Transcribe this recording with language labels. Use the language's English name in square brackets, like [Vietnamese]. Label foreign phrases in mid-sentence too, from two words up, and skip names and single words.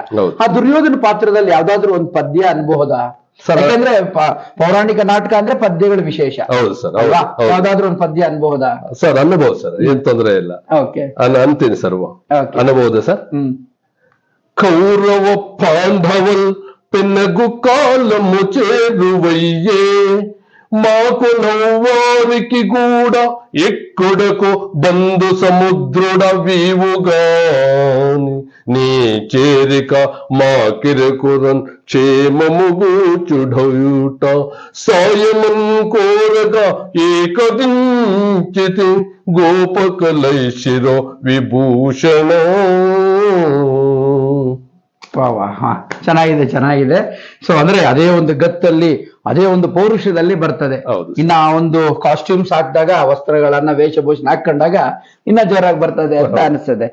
[Kannada] ಆ ದುರ್ಯೋಧನ ಪಾತ್ರದಲ್ಲಿ ಯಾವ್ದಾದ್ರು ಒಂದು ಪದ್ಯ ಅನ್ಬಹುದ? ಯಾಕಂದ್ರೆ ಪೌರಾಣಿಕ ನಾಟಕ ಅಂದ್ರೆ ಪದ್ಯಗಳು ವಿಶೇಷ. ಹೌದು ಸರ್. ಯಾವ್ದಾದ್ರು ಒಂದು ಪದ್ಯ ಅನ್ಬಹುದಾ? ಸರ್, ಅನ್ಬಹುದು ಸರ್, ಏನ್ ತೊಂದರೆ ಇಲ್ಲ. ಅಂತೀನಿ ಸರ್, ಅನ್ಬಹುದು ಸರ್. [Telugu] కౌరవ పాండవల్ పెన్నగు కాల ముచేరువయ్యే మాకు నవ్వారికి కూడా ఎక్కడకు బంధు సముద్రుడ వీవుగాని నీ చేరిక మాకిరకురన్ క్షేమముగూచుడయుట సాయమన్ కోరగా ఏకదించితి గోపకలైశిరో విభూషణ. [Kannada] ಚೆನ್ನಾಗಿದೆ. ಸೊ ಅಂದ್ರೆ ಅದೇ ಒಂದು ಗತ್ತಲ್ಲಿ ಅದೇ ಒಂದು ಪೌರುಷದಲ್ಲಿ ಬರ್ತದೆ. ಹೌದು. ಇನ್ನ ಆ ಒಂದು ಕಾಸ್ಟ್ಯೂಮ್ಸ್ ಹಾಕಿದಾಗ, ವಸ್ತ್ರಗಳನ್ನ ವೇಷಭೂಷಣ ಹಾಕೊಂಡಾಗ ಇನ್ನ ಜೋರಾಗಿ ಬರ್ತದೆ ಅಂತ ಅನಿಸ್ತದೆ.